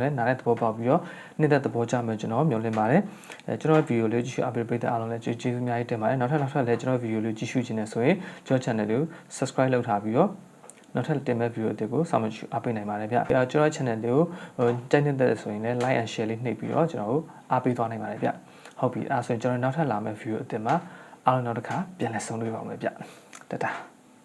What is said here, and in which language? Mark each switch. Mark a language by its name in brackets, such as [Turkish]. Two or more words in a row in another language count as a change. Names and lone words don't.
[Burmese] လည်းနားတဲ့သဘောပေါက်ပြီးတော့နှစ်သက်သဘောကျမယ်ကျွန်တော်မျှော်လင့်ပါတယ်ကျွန်တော်ဗီဒီယိုလေးကြည့်ရှု update ပေးတဲ့အားလုံးလည်းကျေးဇူးအများကြီးတင်ပါတယ်နောက်ထပ်လည်းကျွန်တော်ဗီဒီယိုလေးကြည့်ရှုခြင်းနဲ့ဆိုရင်ကျွန်တော် channel လေးကို subscribe လုပ်ထားပြီးတော့နောက်ထပ်တင်မဲ့ဗီဒီယိုတွေကိုစောင့်ကြည့်အားပေးနိုင်ပါတယ်ဗျကျွန်တော် channel လေးကိုကြိုက်နေတဲ့ဆိုရင်လည်း [English] like and share [Burmese] လေးနှိပ်ပြီးတော့ကျွန်တော်ကိုအားပေးသွားနိုင်ပါတယ်ဗျဟုတ်ပြီအဲ့ဆိုရင်ကျွန်တော်နောက်ထပ်လာမယ့်ဗီဒီယိုအသစ်မှာအားလုံးနောက်တစ်ခါပြန်လည်ဆုံတွေ့ပါမယ်ဗျတတာ